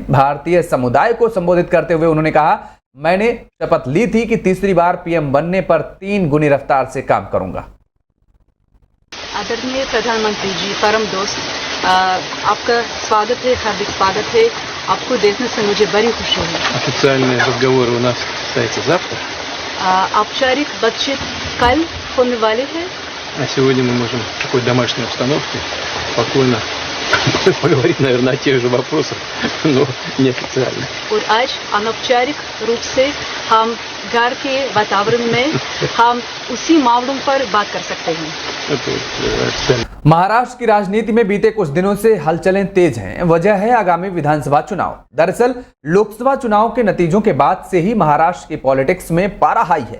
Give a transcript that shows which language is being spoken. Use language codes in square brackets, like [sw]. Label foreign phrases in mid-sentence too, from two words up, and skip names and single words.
[hi] भारतीय समुदाय को संबोधित करते हुए उन्होंने कहा, मैंने शपथ ली थी कि तीसरी बार पीएम बनने पर 3 गुनी रफ्तार से काम करूंगा। आदरणीय प्रधानमंत्री जी, परम दोस्त, आपका स्वागत है, हार्दिक स्वागत है। आपको देखने से मुझे बड़ी खुशी है। [ru] Официальные разговоры у нас состоятся завтра. [hi] औपचारिक बातचीत कल होने वाली है। [ru] А сегодня мы можем в такой домашней обстановке спокойно поговорить, наверное, о тех же вопросах, но неофициально. [hi] और आज अनौपचारिक रूप से हम घर के वातावरण में हम उसी मामलों पर बात कर सकते हैं। [ru] Это официально. [hi] महाराष्ट्र की राजनीति में बीते कुछ दिनों से हलचलें तेज हैं। वजह है आगामी विधानसभा चुनाव। दरअसल लोकसभा चुनाव के नतीजों के बाद से ही महाराष्ट्र की पॉलिटिक्स में पारा हाई है।